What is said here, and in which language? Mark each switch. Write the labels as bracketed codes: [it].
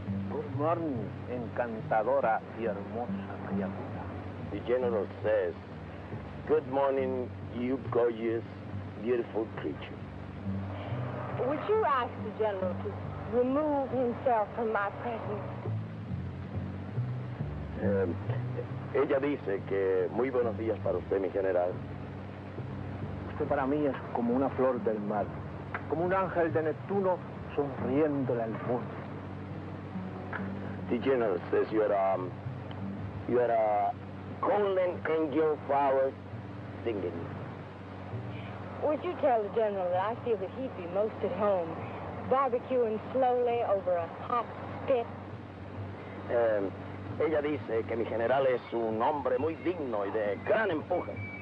[en] Good morning, [es] encantadora y hermosa criatura. [en] The general says, good morning, you gorgeous, beautiful creature. Would you ask the general to remove himself from my presence? [es] Ella dice que muy buenos días para usted, mi general. Usted para mí es como una flor del mar, como un ángel de Neptuno sonriéndole al mundo. [en] The general says you're a golden angel flower singing. Would you tell the general that I feel that he'd be most at home, barbecuing slowly over a hot spit? [es] Ella dice que mi general es un hombre muy digno y de gran empuje.